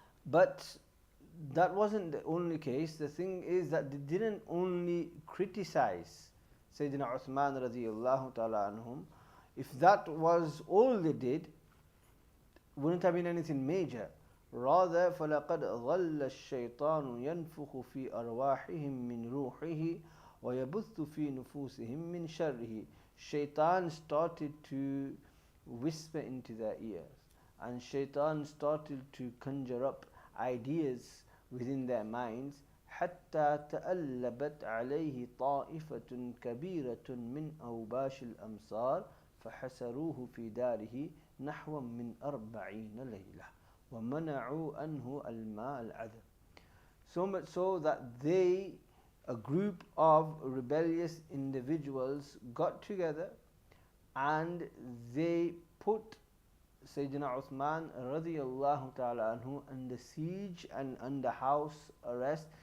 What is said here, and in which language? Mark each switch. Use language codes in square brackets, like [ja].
[en] But that wasn't the only case. The thing is that they didn't only criticize Sayyidina Uthman radiyallahu ta'ala anhum. If that was all they did, wouldn't have been anything major. Rather, [ar] فَلَقَدْ ظَلَّ الشَّيْطَانُ يَنْفُخُ فِي أَرْوَاحِهِمْ مِنْ رُوحِهِ وَيَبُثُّ فِي نُفُوسِهِمْ مِنْ شَرِّهِ. [en] Shaitan started to whisper into their ears, and Shaitan started to conjure up ideas within their minds. [ar] حتى تألبت عليه طائفة كبيرة من أوباش الأمصار فحسروه في داره نحو من 40 ليلة ومنعوا عنه الماء العذب. [en] So much so that they, a group of rebellious individuals, got together and they put Sayyidina Uthman radiyallahu ta'ala anhu under siege and under house arrest.